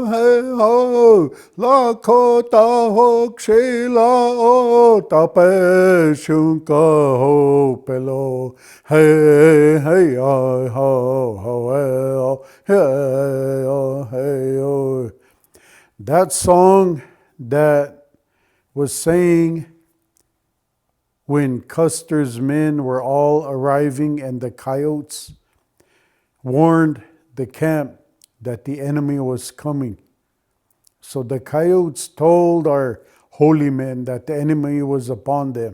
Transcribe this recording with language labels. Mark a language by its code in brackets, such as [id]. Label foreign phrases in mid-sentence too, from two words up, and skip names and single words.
[lkt] hey ho, la kota ho kshila o tape shunka ho pelo, hey ho. [en] That song that was saying when Custer's men were all arriving and the coyotes warned the camp that the enemy was coming. So the coyotes told our holy men that the enemy was upon them.